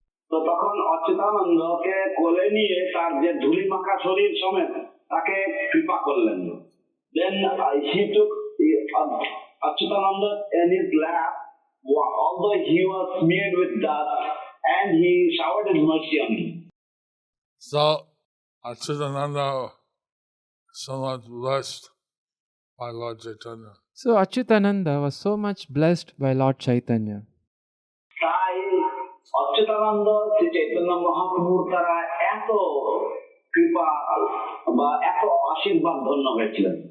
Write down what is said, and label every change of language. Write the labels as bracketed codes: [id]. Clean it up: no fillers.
[bn] তো তখন অচ্যুতানন্দকে কোলে নিয়ে তার যে ধুলি মাখা শরীর সমেত তাকে কৃপা করলেন। [en] Then he took Achyutananda in his lap, although he was smeared with dust, and he showered his mercy on him. So Achyutananda so much blessed by Lord Chaitanya. So Achyutananda was so much blessed by Lord Chaitanya. [bn] তাই অচ্যুতানন্দ শ্রী চৈতন্য মহাপ্রভুর দ্বারা এত কৃপা বা এত আশীর্বাদ ধন্য হয়েছিলেন।